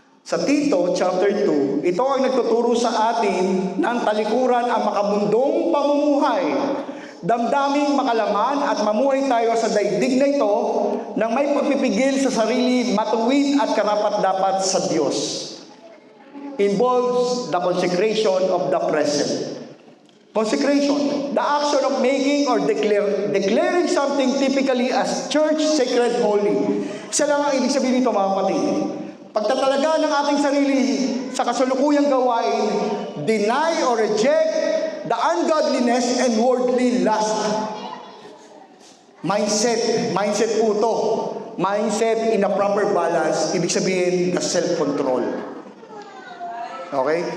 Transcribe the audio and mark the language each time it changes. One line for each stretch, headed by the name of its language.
Filipino: Sa Tito chapter 2, ito ang nagtuturo sa atin ng talikuran ang makabundong pamumuhay. Damdaming makalaman at mamuhay tayo sa daigdig na ito nang may pagpipigil sa sarili, matuwid at karapat-dapat sa Diyos.
English: Involves the consecration of the present. Consecration, the action of making or declaring something typically as church, sacred, holy.
Filipino: Isa lang ang ibig sabihin nito mga kapatid. Pagtatalaga ng ating sarili sa kasalukuyang gawain, deny or reject the ungodliness and worldly lust.
English: Mindset po to. Mindset in a proper balance, ibig sabihin the self-control. Okay?